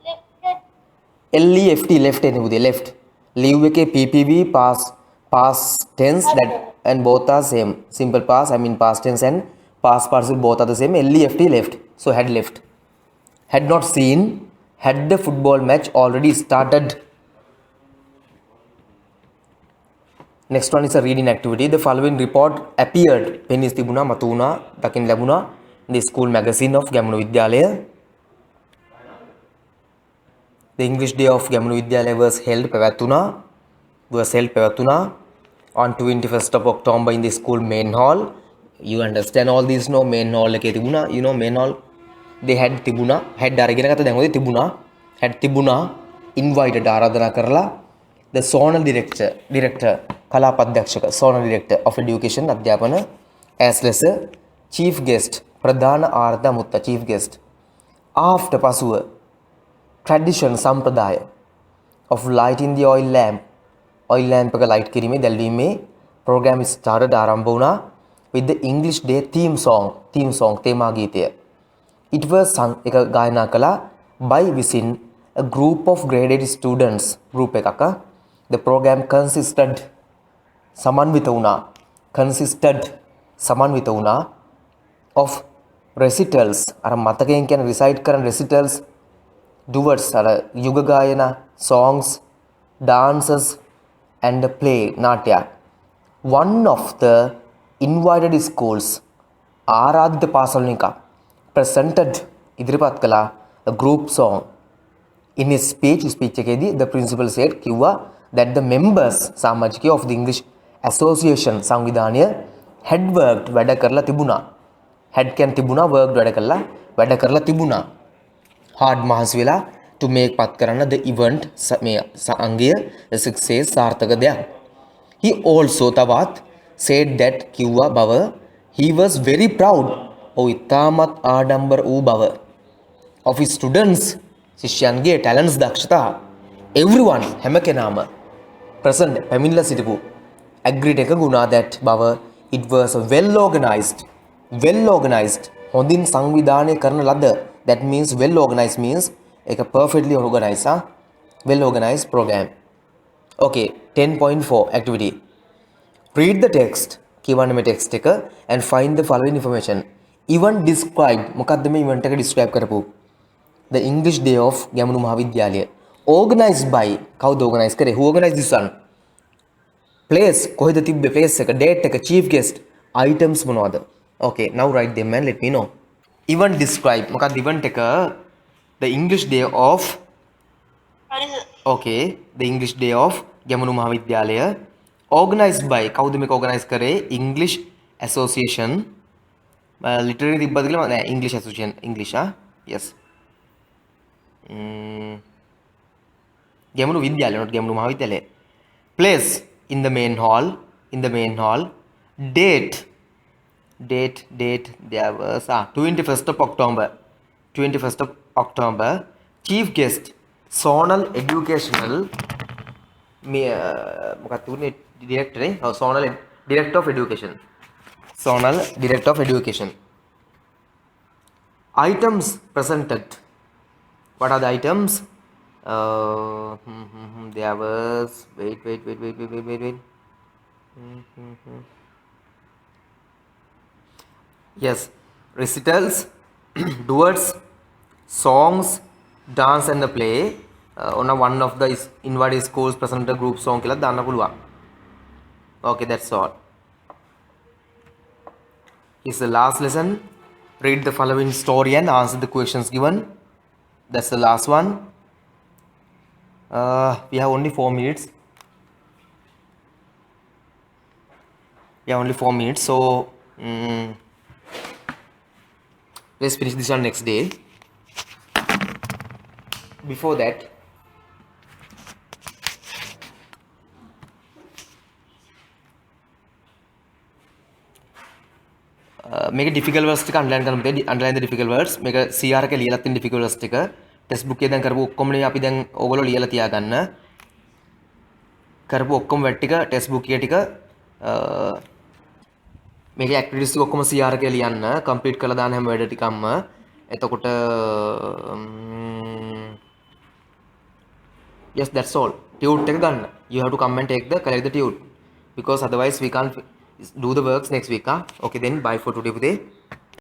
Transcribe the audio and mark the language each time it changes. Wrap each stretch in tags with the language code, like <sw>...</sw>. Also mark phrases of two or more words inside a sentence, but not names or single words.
<en>LEFT left එනෙකුද left leave එකේ PPV past tense that and both are same simple past I mean past tense and past participle both are the same LEFT left so had left had not seen had the football match already started. Next one is a reading activity. The following report appeared</en> <si>පෙනී තිබුණා මතු වුණා දකින්න ලැබුණා</si> <en>the school magazine of ගැමුණු විද්‍යාලය. The English Day of ගැමුණු විද්‍යාලය was held පැවැත්වුණා on 21st of October in the school main hall. You understand all these no main hall</en> <si>එකේ තිබුණා</si> <en>you know main hall they had තිබුණා had අරගෙන</en> <si>ගත්ත දැන් ඔය තිබුණා</si> <en>had තිබුණා invited</en> <si>ආරාධනා කරලා</si> <en>the zonal director</en> <si>කලාප අධ්‍යක්ෂක</si> <en>zonal director of education අධ්‍යාපන as less a chief guest</en> <si>ප්‍රධාන ආරාධනා මුත්ත</si> <en>chief guest after පසුව tradition සම්ප්‍රදාය of lighting the oil lamp එක light</en> <si>කිරීමේ දැල්වීමේ</si> <en>program started</en> <si>ආරම්භ වුණා</si> <en>with the English Day theme song</en> <si>තේමා ගීතය.</si> <en>It was sung</en> <si>එක ගායනා කළා</si> <en>by within a group of grade 8 students group එකක. The program consisted</en> <si>සමන්විත වුණා</si> <en>of recitals</en> <si>අර මතකයෙන් කියන</si> <en>recite කරන recitals duets</en> <si>අර යුග ගායනා</si> <en>songs dances and a play නාට්‍ය. One of the invited schools</en> <si>ආරාධිත පාසල් එක</si> <en>presented</en> <si>ඉදිරිපත් කළා</si> <en>a group song in his speech එකේදී the principal said කිව්වා that the members සමාජිකයෝ of the English association සංවිධානය had worked</en> <si>වැඩ කරලා තිබුණා</si> <en>had can තිබුණා worked</en> <si>වැඩ කරලා තිබුණා</si> <en>hard</en> <si>මහන්සි වෙලා</si> <en>to make</en> <si>පත් කරන්න</si> <en>the event</en> <si>මේ අංගය</si> <en>the success</en> <si>සාර්ථක දෙයක්.</si> <en>He also තවත් said that</en> <si>කිව්වා බව</si> <en>he was very proud</en> <si>ඉතාමත් ආඩම්බර වූ බව</si> <en>of his students ශිෂ්‍යයන්ගේ talents දක්ෂතා everyone</en> <si>හැම කෙනාම</si> <en>present</en> <si>පැමිණලා සිටපු</si> <en>agreed එකගුණා that බව it was well organized</en> <si>හොඳින් සංවිධානය කරන ලද</si> <en>that means well organized means එක perfectly organized well organized program. Okay 10.4 activity read the text</en> <si>කියවන්න මේ</si> <en>text එක and find the following information. Event described</en> <si>මොකක්ද මේ</si> <en>event එක describe කරපු the English Day of ගැමුණු මහාවිද්‍යාලය organized by කවුද organize කරේ who organized this one place</en> <si>කොහෙද තිබ්බේ</si> <en>place එක date එක chief guest items මොනවද. Okay now write them and let me know. Event describe මොකක්ද event එක the English Day of okay the English Day of ගැමුණු මහාවිද්‍යාලය organized by</en> <si>කවුද මේක</si> <en>organize කරේ English Association literally</en> <si>තිබ්බද කියලා නෑ</si> <en>English Association English yes ගැමුණු විද්‍යාලය not ගැමුණු මහාවිද්‍යාලය place in the main hall date there was 21st of October chief guest zonal educational</en> <si>මොකක්ද උනේ</si> <en>director zonal director of education items presented what are the items there was wait yes recitals duets songs dance and the play on one of the invited schools present a group song</en> <si>කියලා දාන්න පුළුවන්.</si> <en>Okay that's all. It's the last lesson. Read the following story and answer the questions given. That's the last one. We have only 4 minutes. So let's finish this one next day. before that, මේක difficult words ටික underline කරමු. underline the difficult words.</en> <si>මේක CR එකේ ලියලා තියෙන</si> <en>difficult words</en> <si>ටික</si> <en>test book</en> <si>එකේ දැන් කරපු ඔක්කොම අපි දැන් ඕගොල්ලෝ ලියලා තියාගන්න. කරපු ඔක්කොම වැඩ ටික</si> <en>test book</en> <si>එකේ ටික මේකේ activities ටික ඔක්කොම CR එකේ ලියන්න. complete කරලා දාන්න හැම වැඩ ටිකක්ම. එතකොට</si> <en>yes, that's all.</en> <si>Tute එක ගන්න.</si> <en>You have to come and collect the tute because otherwise we can't do the works next week. Okay then, bye for today.</en>